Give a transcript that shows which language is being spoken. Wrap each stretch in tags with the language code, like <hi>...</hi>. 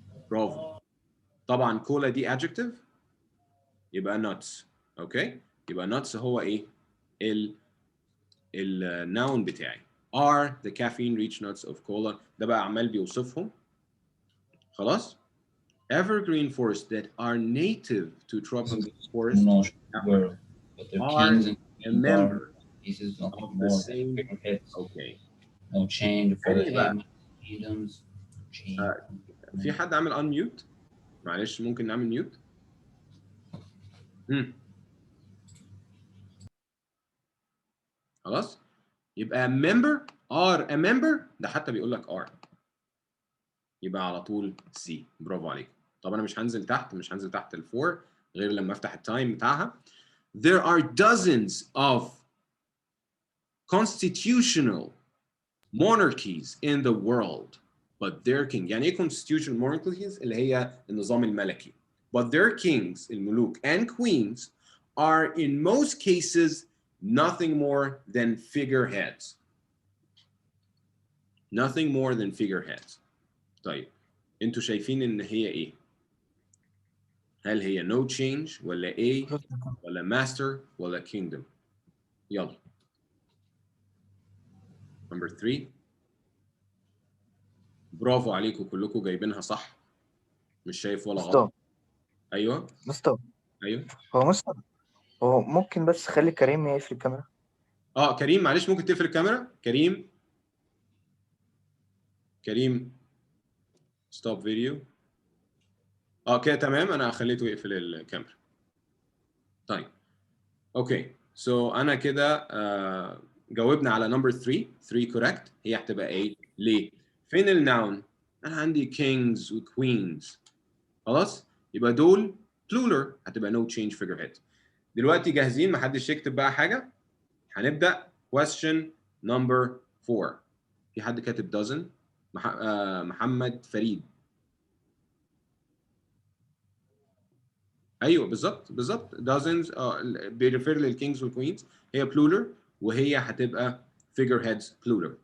<ar>برافو. طبعا كولا دي adjective يبقى nuts. اوكي يبقى nuts هو ايه؟ النون بتاعي.</ar> <en>are the caffeine-rich nuts of cola.</en> <ar>ده بقى عمال بيوصفهم.</ar> <en>خلاص؟ Evergreen forests that are native to tropical forests are a member of the same. Okay. No change for the</en> <ar>بقى.</ar> <en>kingdoms.</en> <ar>في حد عامل unmute؟ معلش ممكن نعمل mute؟ خلاص؟ يبقى member are a member ده حتى بيقول لك are. يبقى على طول C. برافو عليك. طب انا مش هنزل تحت ال4 غير لما افتح التايم بتاعها.</ar> <en>There are dozens of constitutional monarchies in the world but their king.</en> <ar>يعني ايه constitutional monarchies؟ اللي هي النظام الملكي.</ar> <en>But their kings الملوك and queens are in most cases nothing more than figureheads. Nothing more than figureheads.</en> <ar>طيب انتوا شايفين ان هي ايه؟ هل هي no change ولا A ولا master ولا kingdom؟ يلا.</ar> <en>Number 3.</en> <ar>برافو عليكم كلكم جايبينها صح. مش شايف ولا غلط. ايوه مستر ايوه. هو ممكن بس خلي كريم يقفل الكاميرا. كريم معلش ممكن تقفل الكاميرا. كريم ستوب فيديو. كده تمام انا خليته يقفل الكاميرا. طيب اوكي سو انا كده جاوبنا على نمبر 3 كوريكت. هي هتبقى ايه؟ ليه؟ فين النون؟ انا عندي kings و queens. خلاص يبقى دول plural هتبقى no change figurehead. دلوقتي جاهزين؟ محدش يكتب بقى حاجه. هنبدا question number 4. في حد كاتب dozen؟ محمد فريد. ايوه بالظبط dozens بيرفير للكينجز والكوينز. هي plural وهي هتبقى figureheads plural.</ar>